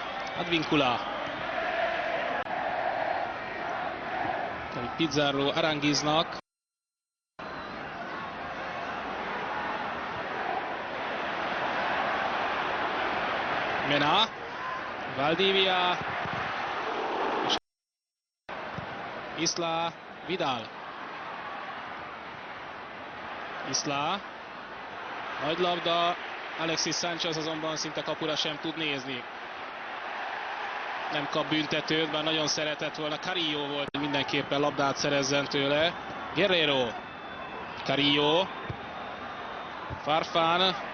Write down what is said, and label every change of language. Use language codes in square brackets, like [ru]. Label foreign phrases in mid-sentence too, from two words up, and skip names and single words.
[hu] Advíncula. Pizarro Aránguiznak. Mena. Valdivia. Isla. Vidal. Isla. Nagy labda. Alexis Sánchez azonban szinte kapura sem tud nézni. Nem kap büntetőt, bár nagyon szeretett volna. Carrillo volt, hogy mindenképpen labdát szerezzen tőle. Guerrero. Carrillo. Farfán.